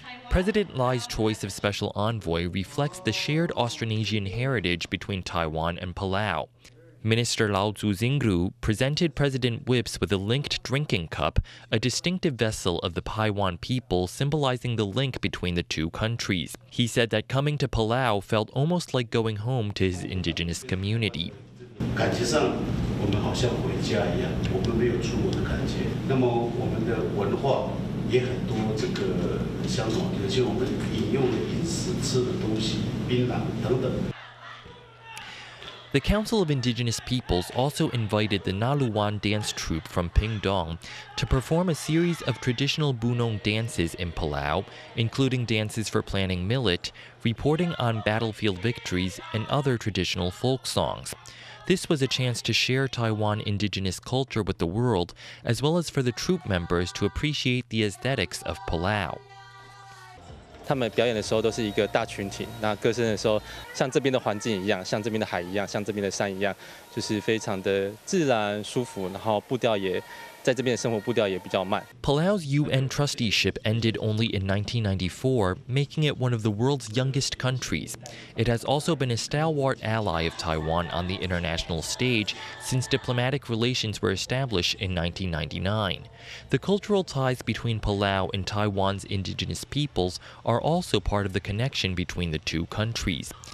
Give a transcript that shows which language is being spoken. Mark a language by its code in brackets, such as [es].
[en] President Lai's choice of special envoy reflects the shared Austronesian heritage between Taiwan and Palau. Minister Lau Zuzingru presented President Whips with a linked drinking cup, a distinctive vessel of the Paiwan people symbolizing the link between the two countries. He said that coming to Palau felt almost like going home to his indigenous community. [zh] 感觉上，我们好像回家一样，我们没有出国的感觉。那么我们的文化也很多这个相同，有些我们饮用的饮食、吃的东西、槟榔等等。 [en] The Council of Indigenous Peoples also invited the Naluan dance troupe from Pingdong to perform a series of traditional Bunong dances in Palau, including dances for planting millet, reporting on battlefield victories, and other traditional folk songs. This was a chance to share Taiwan indigenous culture with the world, as well as for the troupe members to appreciate the aesthetics of Palau. [zh] 他们表演的时候都是一个大群体，那歌声的时候，像这边的环境一样，像这边的海一样，像这边的山一样，就是非常的自然舒服，然后步调也在这边的生活步调也比较慢。 [en] Palau's UN trusteeship ended only in 1994, making it one of the world's youngest countries. It has also been a stalwart ally of Taiwan on the international stage since diplomatic relations were established in 1999. The cultural ties between Palau and Taiwan's indigenous peoples are also part of the connection between the two countries.